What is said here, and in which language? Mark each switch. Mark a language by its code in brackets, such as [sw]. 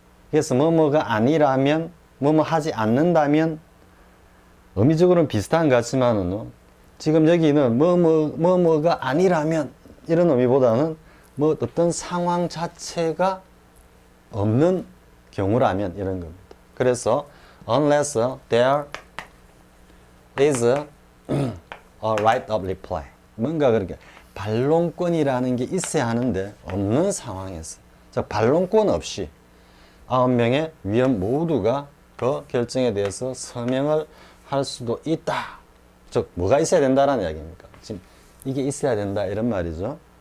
[ko] 그래서 뭐뭐가 아니라면, 뭐뭐 하지 않는다면 의미적으로는 비슷한 것 같지만은 지금 여기는 뭐뭐가 아니라면 이런 의미보다는 뭐 어떤 상황 자체가 없는 경우라면 이런 겁니다. 그래서 [en] unless there is a right of reply. [ko] 뭔가 그렇게 반론권이라는 게 있어야 하는데 없는 상황에서 즉 반론권 없이 9명의 위원 모두가 그 결정에 대해서 서명을 할 수도 있다. 즉 뭐가 있어야 된다라는 이야기입니까? 지금 이게 있어야 된다 이런 말이죠.